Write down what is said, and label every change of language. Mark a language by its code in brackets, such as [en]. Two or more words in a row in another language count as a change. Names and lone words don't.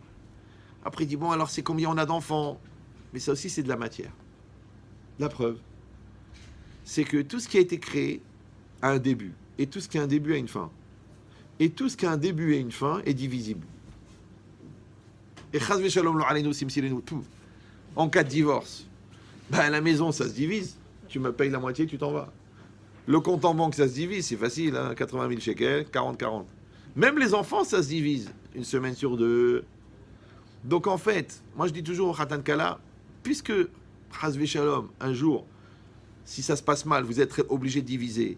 [fr] Après il dit bon, alors c'est combien on a d'enfants, mais ça aussi c'est de la matière. La preuve, c'est que tout ce qui a été créé a un début. Et tout ce qui a un début a une fin. Et tout ce qui a un début et une fin est divisible. Et [he] חס ושלום לא עלינו [fr] simsilenu tout. En cas de divorce, ben la maison ça se divise. Tu me payes la moitié, tu t'en vas. Le compte en banque ça se divise, c'est facile, hein, 80 000 shekels, 40-40. Même les enfants ça se divise, une semaine sur deux. Donc en fait, moi je dis toujours au [he] חתן כלה, [fr] puisque [he] חס ושלום, [fr] un jour, si ça se passe mal, vous êtes obligé de diviser.